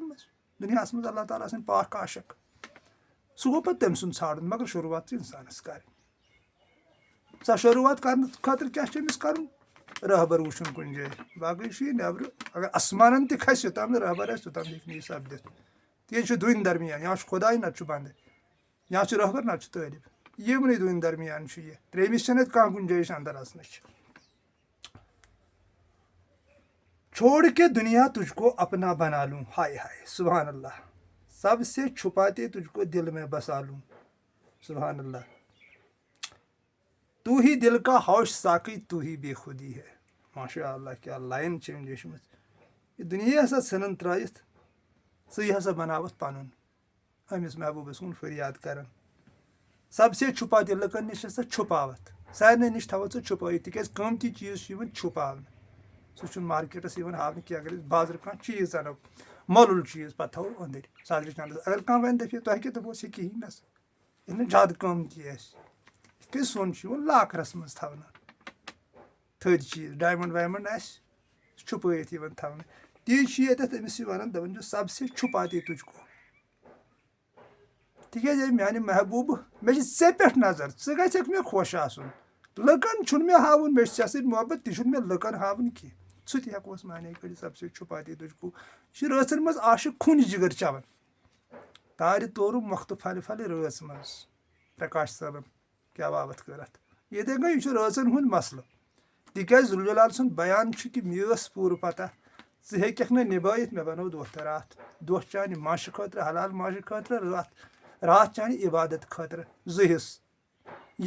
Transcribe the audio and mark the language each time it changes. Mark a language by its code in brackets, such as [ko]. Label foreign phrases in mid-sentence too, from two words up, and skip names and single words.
[ks] منٛز دُنیاہَس منٛز اللہ تعالیٰ سٕنٛدۍ پاک عاشق سُہ گوٚو پَتہٕ تٔمۍ سُنٛد ژھانڈُن مگر شروٗعات چھِ اِنسانَس کَرٕنۍ سۄ شروٗعات کَرنہٕ خٲطرٕ کیٛاہ چھُ أمِس کَرُن رہبر وٕچھُن کُنہِ جایہِ باقٕے چھُ یہِ نیٚبرٕ اگر اَسمانَن تہِ کھسہِ یوٚتام نہٕ رہبر آسہِ توٚتام ہیٚکہِ نہٕ یہِ سَپدِتھ تِکیٛازِ یہِ چھُ دوٗنہِ درمیان یا چھُ خۄداے نَتہٕ چھُ بنٛدٕ یا چھُ رہبر نَتہٕ چھُ طٲلب یِمنٕے دوٗنہِ درمیان چھُ یہِ ترٛیٚیمِس چھَنہٕ اَتہِ کانٛہہ گُنجٲیِش اَندر اَژنٕچ [ur] چھوڑ کے دُنیا تُجھ کو اپنا بنا لوں ہائے ہائے [ar] سبحان اللہ [ur] سب سے چھپاتے تُجھ کو دل میں بسا لوں [ar] سبحان اللہ [ur] تو ہی دل کا ہوش ساقی تو ہی بے خودی ہے [ar] ماشاء اللہ [ks] کیٛاہ لایِن چھِ أمۍ لیچھمٕژ یہِ دُنیا ہسا ژھٕنان ترٛٲیِتھ ژٕے ہسا بناوَتھ پَنُن أمِس محبوٗبَس کُن فریاد کران [ur] سب سے چھُپاتے [ks] لُکن نِش ہسا چھُپاوَتھ سارنٕے نِش تھاوَتھ ژٕ چھُپٲیِتھ تِکیٛازِ قۭمتی چیٖز چھُ یِوان چھُپاونہٕ سُہ چھُنہٕ مارکیٹَس یِوان ہاونہٕ کینٛہہ اگر أسۍ بازرٕ کانٛہہ چیٖز اَنو مۄلُل چیٖز پَتہٕ تھاوو أنٛدٕرۍ سَدرِ چَندَس اگر کانٛہہ وَنہِ دَپہِ تۄہہِ کیٛاہ دوٚپوس یہِ کِہیٖنۍ نَس ییٚلہِ نہٕ زیادٕ قۭمتی آسہِ یِتھ کٔنۍ سۄن چھُ یِوان لاکرَس منٛز تھاونہٕ تھٔدۍ چیٖز ڈایمنٛڈ وایمنٛڈ آسہِ سُہ چھُپٲیِتھ یِوان تھاونہٕ تی چھُ ییٚتٮ۪تھ أمِس یہِ وَنان دَپان چھُ [ur] سب سے چھُپاتے تُجھ کو [ks] تِکیٛازِ اے میٛانہِ محبوٗبہٕ مےٚ چھِ ژےٚ پٮ۪ٹھ نظر ژٕ گژھکھ مےٚ خۄش آسُن لُکن چھُنہٕ مےٚ ہاوُن مےٚ چھِ ژےٚ سۭتۍ محبت تہِ چھُنہٕ مےٚ لُکن ہاوُن کینٛہہ سُہ تہِ ہٮ۪کوس مانے کٔڑِتھ [ur] سب سے چھُپاتے تُجھ کو [ks] یہِ چھُ رٲژن منٛز عاشق خوٗنہِ جِگر چٮ۪وان تارِ تورُم مۄختہٕ پھلہِ پھلہِ رٲژ منٛز پرکاش صٲبن کیٛاہ بابتھ کٔر اَتھ یِتھَے کٔنۍ یہِ چھُ رٲژن ہُنٛد مسلہٕ تِکیٛازِ ذوالجلال سُنٛد بیان چھُ کہِ مےٚ ٲس پوٗرٕ پتہ ژٕ ہیٚککھ نہٕ نِبٲیِتھ مےٚ بنوو دۄہ تہٕ راتھ دۄہ چانہِ ماشہِ خٲطرٕ حلال ماشہِ خٲطرٕ راتھ چانہِ عبادت خٲطرٕ 2 حِصہٕ یہِ